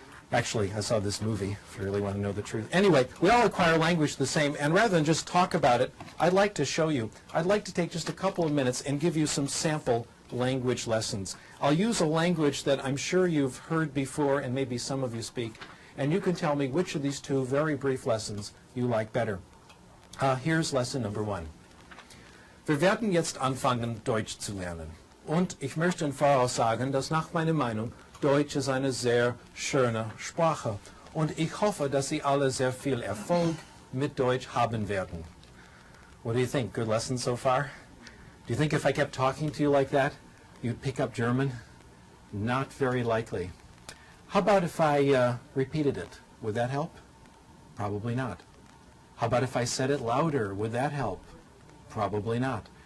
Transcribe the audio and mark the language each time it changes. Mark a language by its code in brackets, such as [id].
[en] Actually, I saw this movie, if you really want to know the truth. Anyway, we all acquire language the same, and rather than just talk about it, I'd like to show you. I'd like to take just a couple of minutes and give you some sample language lessons. I'll use a language that I'm sure you've heard before and maybe some of you speak, and you can tell me which of these two very brief lessons you like better. Here's lesson number 1. [de] Wir werden jetzt anfangen, Deutsch zu lernen. Und ich möchte im Voraus sagen, dass nach meiner Meinung Deutsch ist eine sehr schöne Sprache. Und ich hoffe, dass Sie alle sehr viel Erfolg mit Deutsch haben werden. [en] What do you think? Good lesson so far? Do you think if I kept talking to you like that, you'd pick up German? Not very likely. How about if I repeated it? Would that help? Probably not. How about if I said it louder? Would that help? Probably not.